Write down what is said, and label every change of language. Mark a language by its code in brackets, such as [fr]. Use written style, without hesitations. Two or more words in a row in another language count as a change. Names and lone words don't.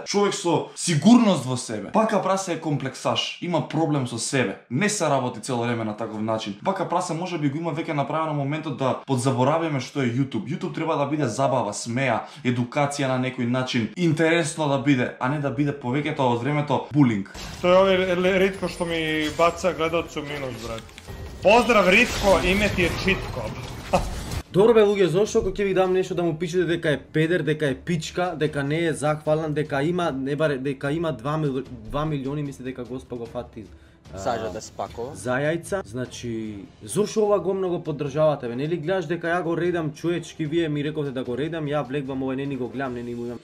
[mk] Човек со сигурност во себе. Бака Прасе е комплексаш, има проблем со себе. Не се работи цело време на таков начин. Бака Прасе можеби го има веќе направено моментот да подзаборавиме што е YouTube. YouTube треба да биде забава, смеа, едукација на некој начин, интересно да биде, а не да биде повеќето од времето булинг. [sr] To je ovaj Ritko što mi baca gledalcu minus, brate. Pozdrav Ritko, ime ti je Čitko. [mk] Добро бе луѓе, зошто кога ќе ви дам нешто да му пишете дека е педер, дека е пичка, дека не е захвален, дека има дека има 2 милиони, мисли дека Госпа го фати Саѓа да спакова. за јајца. Значи, зошто ова го многу поддржавате бе? Нели гледаш дека ја го редам човечки, вие ми рековте да го редам, ја влегвам ова, не ни го гледам, не ни му имам.